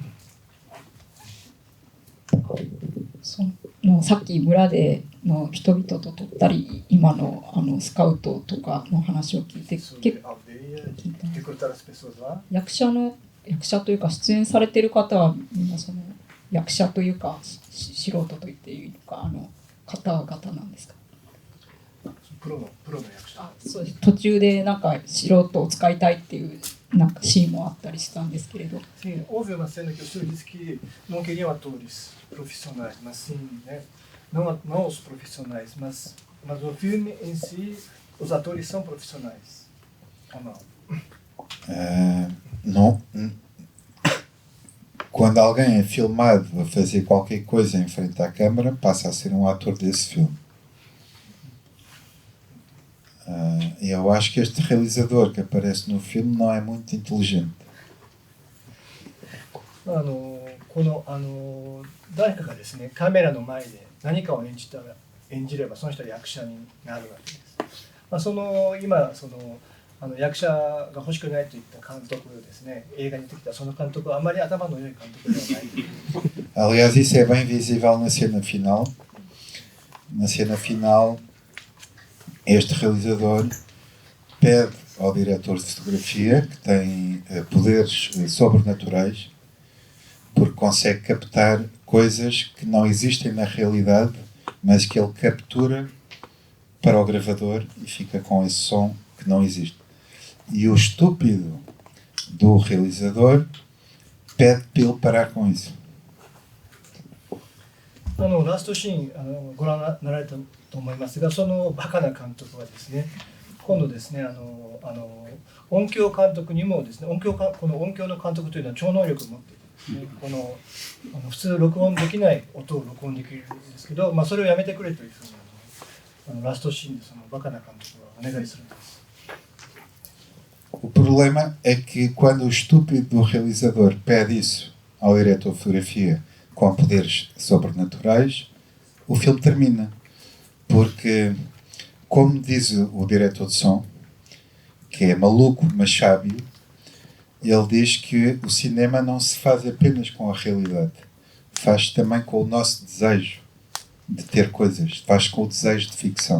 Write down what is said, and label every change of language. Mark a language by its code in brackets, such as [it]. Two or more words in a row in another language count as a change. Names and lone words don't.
[ja] さっき村での人々と撮ったり、今のスカウトとかの話を聞いて、役者というか出演されている方はみんな役者というか素人と言っていいのか方々なんですか？プロの役者。そうです。途中でなんか素人を使いたいっていうなんかシーンもあったりしたんですけれど。 [pt] Sim, houve uma cena que os senhores disse que não queriam atores profissionais, mas sim, né? Não os profissionais, mas o filme em si, os atores são profissionais. Ou não? Não. Quando alguém é filmado a fazer qualquer coisa em frente à câmara, passa a ser um ator desse filme. Eu acho que este realizador que aparece no filme não é muito inteligente. [ja] 誰かがですね、カメラの前で何かを演じればその人は役者になるわけです。まあ、今役者が欲しくないといった監督ですね、映画に出てきたその監督はあまり頭の良い監督ではない。 [pt] Aliás, isso é bem visível na cena final. Na cena final, este realizador pede ao diretor de fotografia, que tem poderes sobrenaturais, porque consegue captar coisas que não existem na realidade, mas que ele captura para o gravador e fica com esse som que não existe. E o estúpido do realizador pede para ele parar com isso. [ja] ラストシーンご覧になられたと思いますが、そのバカな監督はですね、今度ですね音響監督にもですね、この音響の監督というのは超能力を持っていてですね、普通録音できない音を録音できるんですけど、それをやめてくれというふうにラストシーンでそのバカな監督はお願いするんです。 [pt] O problema é que quando o estúpido do realizador pede isso ao diretor de fotografia com poderes sobrenaturais, o filme termina. Porque, como diz o diretor de som, que é maluco, mas sábio, ele diz que o cinema não se faz apenas com a realidade, faz também com o nosso desejo de ter coisas, faz com o desejo de ficção.